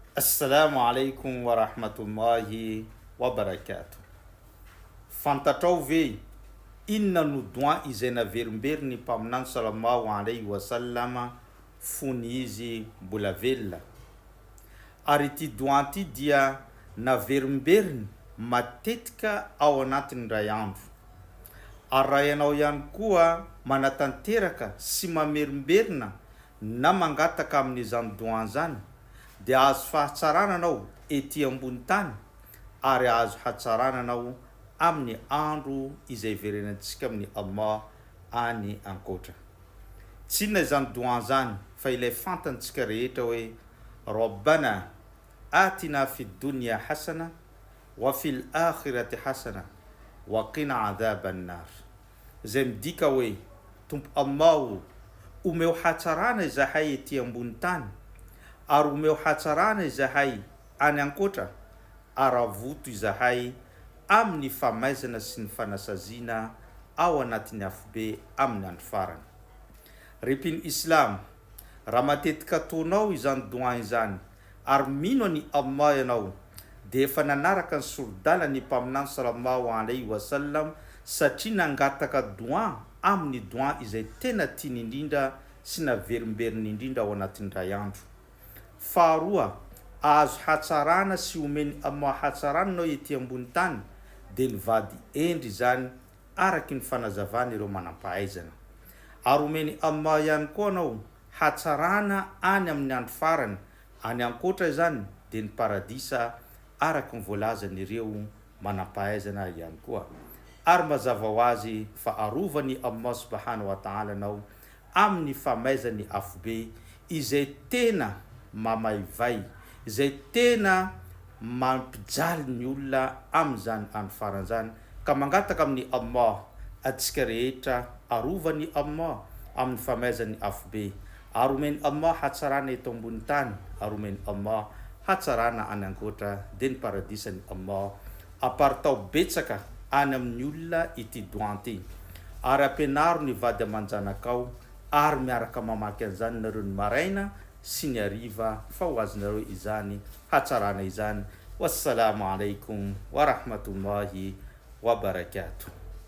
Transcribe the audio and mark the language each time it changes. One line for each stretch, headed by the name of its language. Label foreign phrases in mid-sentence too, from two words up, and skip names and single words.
Arabic: السلام عليكم ورحمة الله وبركاته.
Malagasy: Fantatrao ve inona no doa izay naverimberiny mpaminany
Arabic: صلى الله عليه وسلم
Malagasy: fony izy mbola velona. Ary ity doa ity dia naverimberiny matetika ao anatin'ny ray andro. Ary raha ianao ihany koa manatanteraka sy mamerimberina na mangataka amin'izany doa zany, dia azo fahatsarana anao ety ambony tany ary azo hatsarana anao amin'ny andro izay verenantsika amin'ny Allah any ankoatra. Tsy inona izany doa zany fa ilay fantantsika rehetra hoe
Arabic: ربنا آتنا في الدنيا حسنة وفي الآخرة حسنة وقنا عذاب النار.
Malagasy: Izay midika hoe Tompo Allah, omeo hatsarana izahay ety ambony tany ary omeo hatsarana izahay any ankoatra, ary avoto izahay amin'ny famaizana sy ny fanasaziana ao anatin'ny afobe amin'ny andro farany. Repiny Islam, raha matetika ataonao izany doa izany ary mino ny Allah ianao, dia efa nanaraka ny sordalany mpaminany
Arabic: صلى الله عليه وسلم
Malagasy: satria nangataka doa amin'ny doa izay tena tiany indrindra sy naverimberiny indrindra ao anatin'ny ray andro. Faharoa, azo hatsarana sy omeny Allah hatsarana anao ety ambony tany, dia ny vady endry zany araky ny fanazavana ireo manam-pahaizana. Ary omeny Allah ihany koa anao hatsarana any amin'ny andro farany, any ankoatra zany dia ny paradisa araky ny voalazan'ireo manam-pahaizana ihany koa. Ary mazava ho azy fa arovany Allah
Arabic: سبحانه وتعالى
Malagasy: anao amin'ny famaizany afobe izay tena mamaivay, izay tena mampijaly ny olona amin'izany andro farany zany. Ka mangataka amin'ny Allah atsika rehetra arovany Allah amin'ny famaizany afobe, ary omeny Allah hatsarana eto ambony tany, ary omeny Allah hatsarana any ankoatra, dia ny paradisany Allah apartao betsaka any amin'ny olona ity doa ity. Ary ampianaro ny vady aman-janakao ary miaraka mamaky an'izany nareo ny maraina sy ny hariva fa ho azonareo izany hatsarana izany.
Arabic: والسلام عليكم ورحمة الله وبركاته.